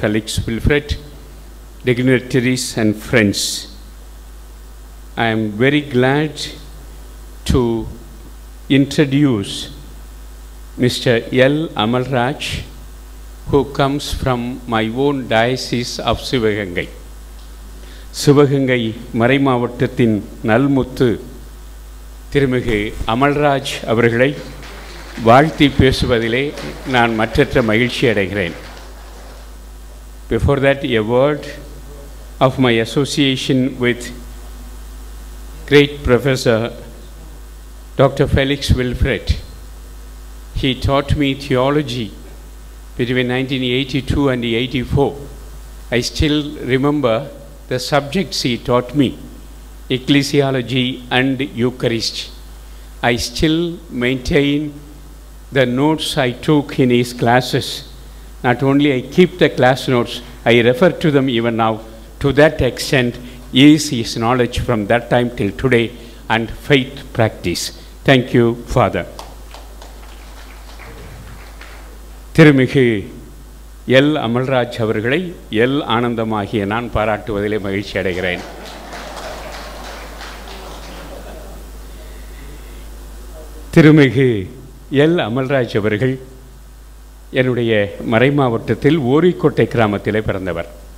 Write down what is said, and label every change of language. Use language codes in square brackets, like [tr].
[en] Felix Wilfred, dignitaries and friends, I am very glad to introduce Mr. L. Amalraj, who comes from my own diocese of Sivagangai. [ta] Sivaganga மறைமாவட்டத்தின் நல்முத்து திருமிகு அமல்ராஜ் அவர்களை வாழ்த்தி பேசுவதிலே நான் மற்றற்ற மகிழ்ச்சி அடைகிறேன். [en] Before that, a word of my association with great Professor Dr. Felix Wilfred. He taught me theology between 1982 and 84. I still remember the subjects he taught me, ecclesiology and Eucharist. I still maintain the notes I took in his classes. Not only I keep the class notes, I refer to them even now. To that extent is his knowledge from that time till today and faith practice. Thank you, Father. [ta] திருமிகு L Amalraj அவர்களை L ஆனந்தமாகிய நான் பாராட்டுவதிலே மகிழ்ச்சி அடைகிறேன். திருமிகு L Amalraj அவர்கள் என்னுடைய மறைமாவட்டத்தில் ஓரிக்கோட்டை கிராமத்திலே பிறந்தவர்.